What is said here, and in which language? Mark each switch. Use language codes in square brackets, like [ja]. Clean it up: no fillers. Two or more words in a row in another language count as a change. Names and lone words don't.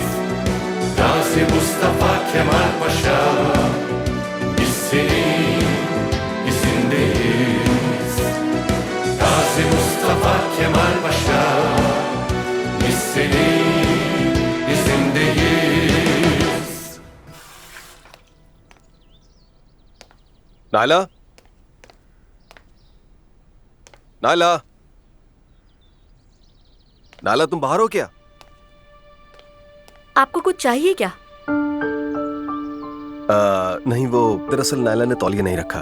[tr] Gazi Mustafa Kemal Paşa, biz senin izindeyiz. Gazi Mustafa Kemal Paşa, biz senin izindeyiz. [hi] नायला, नायला, नायला, तुम बाहर हो क्या? आपको कुछ चाहिए क्या? नहीं, वो दरअसल नायला ने तौलिया नहीं रखा।